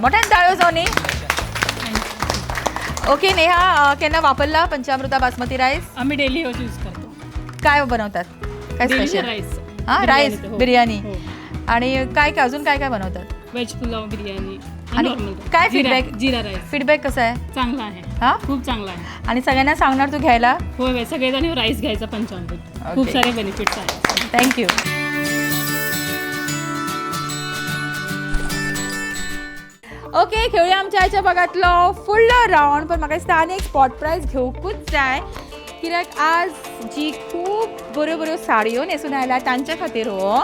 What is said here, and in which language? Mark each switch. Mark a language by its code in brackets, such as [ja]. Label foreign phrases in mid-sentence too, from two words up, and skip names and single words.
[kok] मोठ्यान ताळ्यो जावनी. ओके नेहा, केन्ना वापरला पंचामृता बासमती रायस? [mr] आम्ही [en] daily use [mr] करतो. काय बनवतात? काय स्पेशल? राईस. हां राईस बिर्याणी. हो. आणि काय काय अजून काय काय बनवतात? व्हेज पुलाव, बिर्याणी आणि काय फीडबॅक? जिरा राईस फीडबॅक कसा आहे? चांगला आहे. हां खूप चांगला आहे. आणि सगळ्यांना सांगणार तू घ्यायला? होय, सगळेजण राईस घ्यायचा पंचामृत. खूप सारे बेनिफिट्स आहेत. [kok] थँक्यू. ओके, खेळूया आमच्या आयच्या भागातलो फुडलो राऊंड. पण म्हाका दिसता आनी एक स्पॉट प्रायज घेवपूच जाय कित्याक आज जी खूब बऱ्यो बऱ्यो साडयो न्हेसून आयल्या तांच्या खातीर हो.